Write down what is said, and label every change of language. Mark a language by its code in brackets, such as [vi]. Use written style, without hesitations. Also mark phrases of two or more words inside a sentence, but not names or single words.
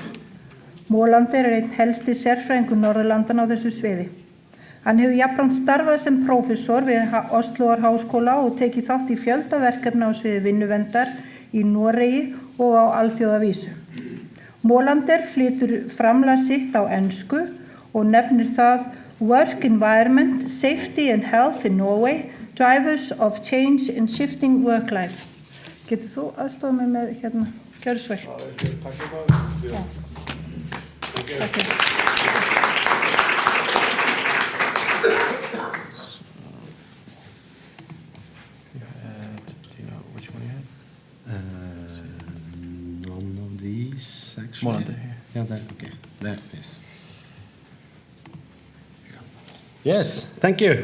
[is] Molander einn helsti sérfræðingur Norðurlandanna á þessu sviði. Hann hefur jafnframt starfað sem prófessor við Osloar háskóla og tekið þátt í fjölda verkefna á sviði vinnuverndar í Noregi og á alþjóðavísu. Molander flytur framlag sitt á ensku og nefnir það [en] Work Environment, Safety and Health in Norway, Drivers of Change in Shifting Work Life. [is] Getur þú aðstofa mig með gjörðu svo vel? Já. Takk. [en] Which one you had? None of these, actually. Molander here. Yeah, there, okay. There, yes. Yes, thank you.